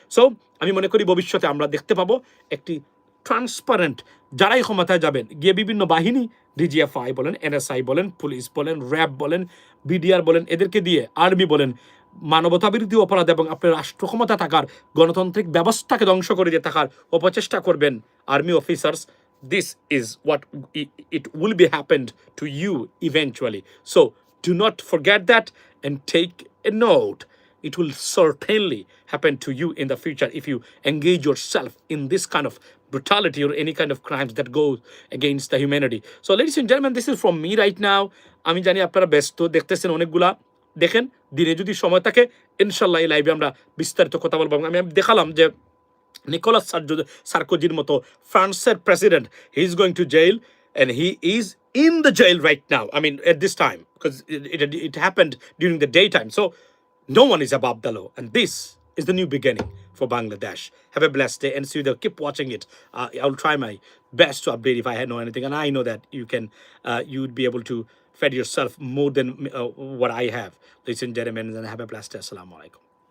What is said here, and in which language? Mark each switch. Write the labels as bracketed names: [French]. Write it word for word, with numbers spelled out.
[Bangla] So আমি মনে করি ভবিষ্যতে আমরা দেখতে পাবো একটি ট্রান্সপারেন্ট, যারাই ক্ষমতায় যাবেন গিয়ে বিভিন্ন বাহিনী, ডিজিএফআই বলেন, এনএসআই বলেন, পুলিশ বলেন, র্যাব বলেন, বিডিআর বলেন, এদেরকে দিয়ে আর্মি বলেন, মানবতা বিরোধী অপরাধ এবং আপনার রাষ্ট্র ক্ষমতা থাকার গণতান্ত্রিক ব্যবস্থাকে ধ্বংস করে দিয়ে থাকার অপচেষ্টা করবেন army officers. [English] This is what it will be happened to you eventually, so do not forget that, and take a note It will certainly happen to you in the future if you engage yourself in this kind of brutality or any kind of crimes that go against the humanity. So ladies and gentlemen, this is from me right now. [Bangla] আমি জানি আপনারা ব্যস্ত, দেখতেছেন অনেকগুলা, দেখেন দিনে যদি সময় থাকে ইনশাল্লাহ এই লাইভে আমরা বিস্তারিত কথা বলবো। এবং আমি আমি দেখালাম যে নিকোলাস সার্জো- সার্কোজির মতো ফ্রান্সের president, [English] He is going to jail and he is in the jail right now, I mean at this time, because it it happened during the day time. So no one is above the law, and this is the new beginning for Bangladesh. Have a blessed day, and see you there. Keep watching it. Uh, I'll try my best to update if I know anything, and I know that you can, uh, you'd be able to feed yourself more than uh, what I have. Ladies and gentlemen, and have a blessed day. Assalamu alaikum.